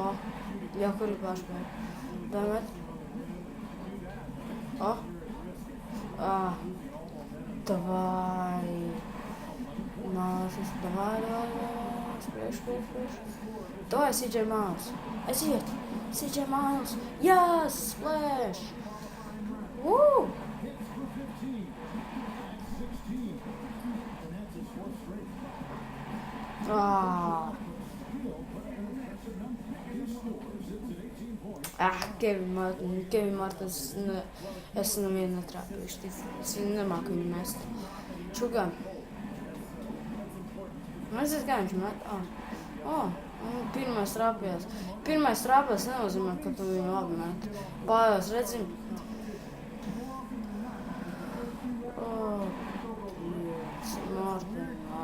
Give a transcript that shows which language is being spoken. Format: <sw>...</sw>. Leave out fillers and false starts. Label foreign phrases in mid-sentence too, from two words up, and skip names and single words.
<lv>Jā, kur ir pārspēja? Davai, met.</lv> <ru>Давай. Nācis, давай.</ru> <lv>Spriež. Давай, CJ Miles. Aiziet.</lv> <en>CJ Miles. Yes, splash. Woo!</en> <lv>Kevin Martins, es nevienu netrāpīšu, es nemāku viņu mest. Čugam. Aiziet, kā viņš met? Pirmais trāpījās. Pirmais trāpījās nenozīmē, ka tu viņu labi met. Pārējās, redzim. Martin.</lv>